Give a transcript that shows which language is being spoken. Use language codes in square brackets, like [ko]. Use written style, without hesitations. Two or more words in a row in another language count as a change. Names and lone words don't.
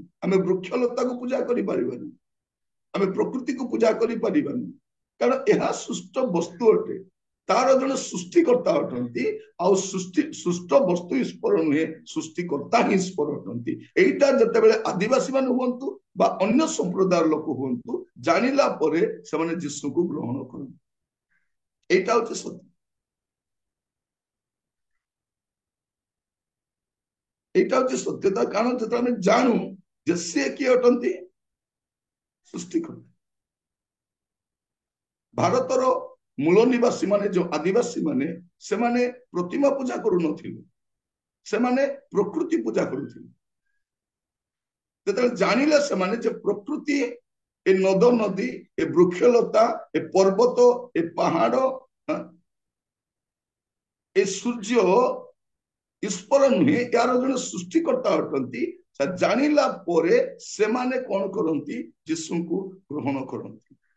[or] ଆମେ ବୃକ୍ଷଲତାକୁ ପୂଜା କରିପାରିବାନି, ଆମେ ପ୍ରକୃତିକୁ ପୂଜା କରିପାରିବାନି, କାରଣ ଏହା ସୃଷ୍ଟ ବସ୍ତୁ ଅଟେ। ତାର ଜଣେ ସୃଷ୍ଟିକର୍ତ୍ତା ଅଟନ୍ତି, ଆଉ ସୃଷ୍ଟ ବସ୍ତୁ ଈଶ୍ୱର ନୁହେଁ, ସୃଷ୍ଟିକର୍ତ୍ତା ହିଁ ଈଶ୍ୱର ଅଟନ୍ତି। ଏଇଟା ଯେତେବେଳେ ଆଦିବାସୀ ମାନେ ହୁଅନ୍ତୁ ବା ଅନ୍ୟ ସମ୍ପ୍ରଦାୟର ଲୋକ ହୁଅନ୍ତୁ, ଜାଣିଲା ପରେ ସେମାନେ ଯୀଶୁଙ୍କୁ ଗ୍ରହଣ କରନ୍ତି। [bn] এইটা হচ্ছে সত্য। এইটা হচ্ছে সত্যতা, কারণ [or] যেତେବେଳେ ଆମେ ଜାଣୁ ଯେ ସେ କିଏ ଅଟନ୍ତି, ସୃଷ୍ଟିକର୍ତ୍ତା। ଭାରତର ମୂଳ ନିବାସୀ ମାନେ ଯୋଉ ଆଦିବାସୀ ମାନେ ସେମାନେ ପ୍ରତିମା ପୂଜା କରୁନଥିଲେ, ସେମାନେ ପ୍ରକୃତି ପୂଜା କରୁଥିଲେ। ଯେତେବେଳେ ଜାଣିଲେ ସେମାନେ ଯେ ପ୍ରକୃତି, ଏ ନଦ ନଦୀ, ଏ ବୃକ୍ଷଲତା, ଏ ପର୍ବତ, ଏ ପାହାଡ, ଏ ସୂର୍ଯ୍ୟ ଈଶ୍ୱର ନୁହେଁ, ଏହାର ଜଣେ ସୃଷ୍ଟିକର୍ତ୍ତା ଅଟନ୍ତି, ଜାଣିଲା ପରେ ସେମାନେ କଣ କରନ୍ତି, ଯୀଶୁଙ୍କୁ ଗ୍ରହଣ କରନ୍ତି।